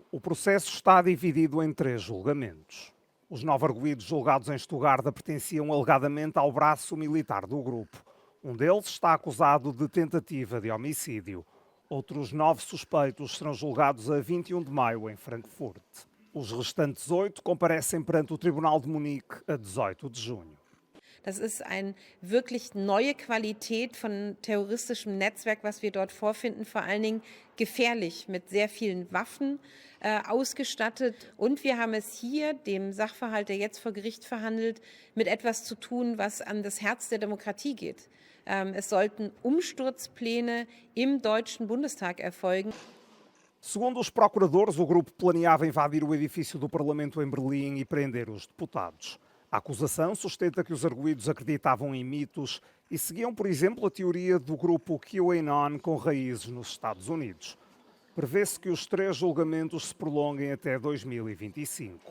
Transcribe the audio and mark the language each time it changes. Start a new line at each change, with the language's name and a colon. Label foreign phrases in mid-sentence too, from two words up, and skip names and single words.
Portuguese: O processo está dividido em 3 julgamentos. Os 9 arguidos julgados em Stuttgart pertenciam alegadamente ao braço militar do grupo. Um deles está acusado de tentativa de homicídio. Outros 9 suspeitos serão julgados a 21 de maio em Frankfurt. Os restantes 8 comparecem perante o Tribunal de Munique a 18 de junho.
German: Das ist eine wirklich neue Qualität von terroristischem Netzwerk, was wir dort vorfinden, vor allen Dingen gefährlich, mit sehr vielen Waffen ausgestattet. Und wir haben es hier, dem Sachverhalt, der jetzt vor Gericht verhandelt, mit etwas zu tun, was an das Herz der Demokratie geht. Es sollten Umsturzpläne im Deutschen Bundestag erfolgen.
Portuguese: Segundo os procuradores, o grupo planeava invadir o edifício do Parlamento em Berlim e prender os deputados. A acusação sustenta que os arguidos acreditavam em mitos e seguiam, por exemplo, a teoria do grupo QAnon com raízes nos Estados Unidos. Prevê-se que os 3 julgamentos se prolonguem até 2025.